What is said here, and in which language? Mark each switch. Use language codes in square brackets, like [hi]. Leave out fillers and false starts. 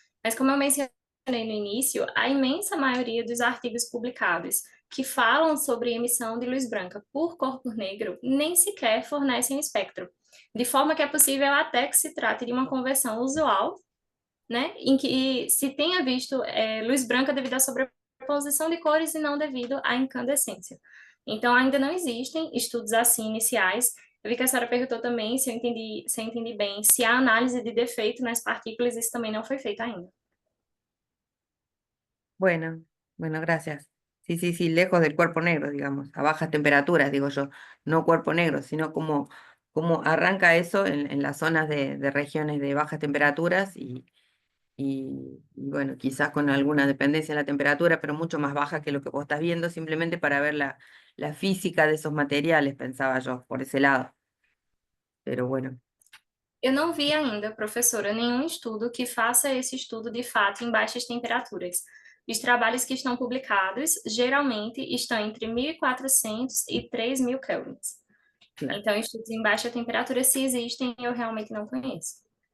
[pt] Mas como eu mencionei no início, a imensa maioria dos artigos publicados que falam sobre emissão de luz branca por corpo negro nem sequer fornecem o espectro, de forma que é possível até que se trate de uma conversão usual, né, em que se tenha visto luz branca devido à sobreposição de cores e não devido à incandescência. Então, ainda não existem estudos assim iniciais. Eu vi que a senhora perguntou também, se eu entendi bem, se há análise de defeito nas partículas, isso também não foi feito ainda. [es] Bueno, gracias. Sí, lejos del cuerpo negro, digamos, a bajas temperaturas, digo yo, no cuerpo negro, sino cómo arranca eso en las zonas de regiones de bajas temperaturas y bueno, quizás con alguna dependencia de la temperatura, pero mucho más baja que lo que vos estás viendo, simplemente para ver la física de esos materiales, pensaba yo, por ese lado. Pero bueno. [pt] Eu não vi ainda, professora, nenhum estudo que faça esse estudo de fato em baixas temperaturas. Os trabalhos que estão publicados geralmente estão entre 1.400 e 3.000 kelvins. [es] Claro. [pt] Então, estudos em baixa temperatura, se existem, eu realmente não conheço.